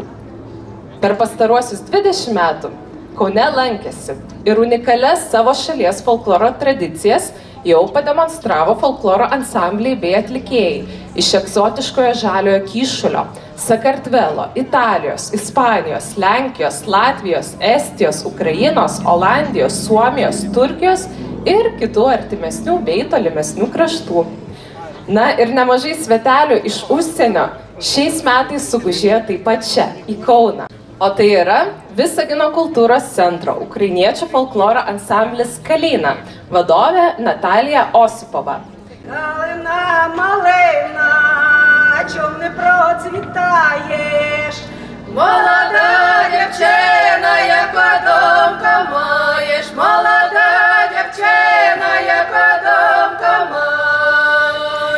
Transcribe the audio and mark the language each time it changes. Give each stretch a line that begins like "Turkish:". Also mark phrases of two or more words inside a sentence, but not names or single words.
Lithuanian: Per pastaruosius 20 metų Kaune lankėsi ir unikalias savo šalies folkloro tradicijas jau pademonstravo folkloro ansambliai bei atlikėjai iš egzotiškojo Žaliojo Kyšulio, Sakartvelo, Italijos, Ispanijos, Lenkijos, Latvijos, Estijos, Ukrainos, Olandijos, Suomijos, Turkijos ir kitų artimesnių bei tolimesnių kraštų. Na ir nemažai svetelių iš užsienio šiais metais sugužėjo taip pat čia, į Kauną. O tai yra Visagino kultūros centro ukrainiečių folkloro ansamblis Kalina, vadovė Natalija Осипова.
Ukrainian: Калина малина, чом не процвітаєш? Молода дівчина, яка домка маєш, молода дівчина, яка домка має.